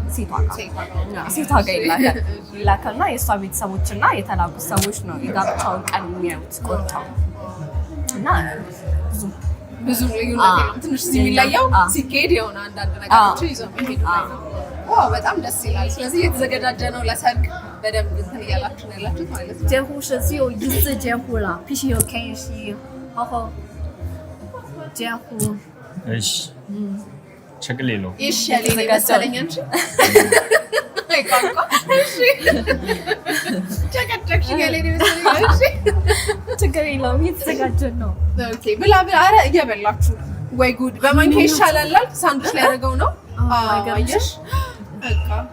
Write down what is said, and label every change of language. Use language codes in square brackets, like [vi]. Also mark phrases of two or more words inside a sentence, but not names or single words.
[am] ሴቷ ጋር ይላካልና የሷ ቤተሰቦችና የተላኩ ሰዎች ነው የጋብቻውን ቀን የሚያዩት ቆርጠው እና ብዙ ልዩነት የለም ትንሽ የሚለየው ሲኬድ የሆነ አንዳንድ ነገሮች ይዘው የሚሄዱ ላይ ነው ዋው በጣም ደስ ይላል ስለዚህ የተዘገጃጀ ነው ለሰርግ በደንብ እንትን እያላችሁ ነው ያላችሁት ማለት ነው [zh] 结婚是只有一次结婚了必须有开心好好结婚 [am] እሺ ችግር የለውም እሺ ያለኝ መሰለኝ እንጂ አይ ቋንቋ እሺ ቸከቸክሽ ያለኝ መሰለኝ እሺ ችግር የለውም የተዘጋጀን ነው ኦኬ ብላ አረ እየበላችሁ ወይ ጉድ በማንኪያ ይሻላል ሳንዱች ላይ ያደረገው ነው አየሽ በቃ